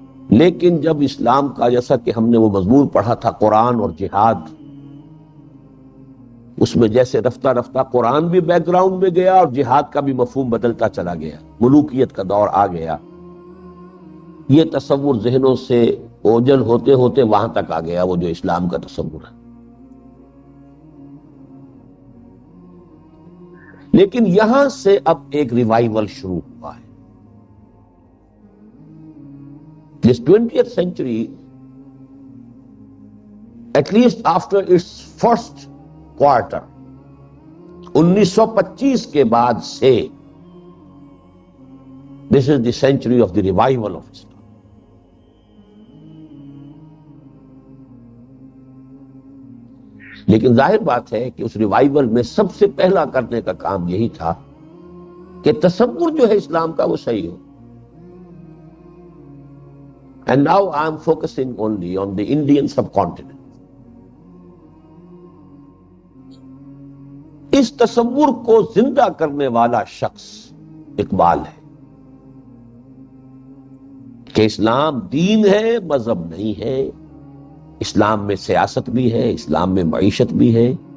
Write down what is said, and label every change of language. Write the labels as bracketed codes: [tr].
[ur] لیکن جب اسلام کا، جیسا کہ ہم نے وہ مضمون پڑھا تھا قرآن اور جہاد، اس میں جیسے رفتہ رفتہ قرآن بھی بیک گراؤنڈ میں گیا اور جہاد کا بھی مفہوم بدلتا چلا گیا، ملوکیت کا دور آ گیا، یہ تصور ذہنوں سے اوجل ہوتے ہوتے وہاں تک آ گیا، وہ جو اسلام کا تصور ہے۔ لیکن یہاں سے اب ایک ریوائول شروع ہوا ہے. [en] This 20th century, at least after its first quarter, [ur] 1925 کے بعد سے [en] this is the century of the revival of Islam. [ur] لیکن ظاہر بات ہے کہ اس ریوائول میں سب سے پہلا کرنے کا کام یہی تھا کہ تصور جو ہے اسلام کا وہ صحیح ہو. [en] And now I am focusing only on the Indian subcontinent. [ur] اس تصور کو زندہ کرنے والا شخص اقبال ہے کہ اسلام دین ہے، مذہب نہیں ہے. اسلام میں سیاست بھی ہے، اسلام میں معیشت بھی ہے.